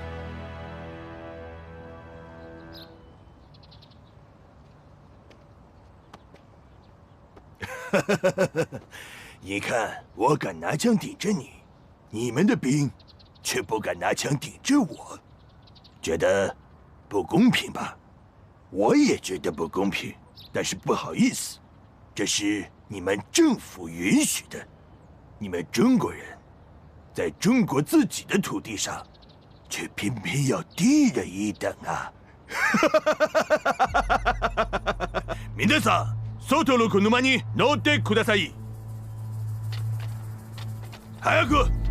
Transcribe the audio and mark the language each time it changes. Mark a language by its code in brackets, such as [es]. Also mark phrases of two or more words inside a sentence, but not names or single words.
[zh] 你看，我敢拿枪顶着你，你们的兵却不敢拿枪顶着我，觉得不公平吧？我也觉得不公平，但是不好意思，这是你们政府允许的。你们中国人，在中国自己的土地上，却偏偏要低人一等啊！ [ja] 皆さん、外の車に乗ってください。早く！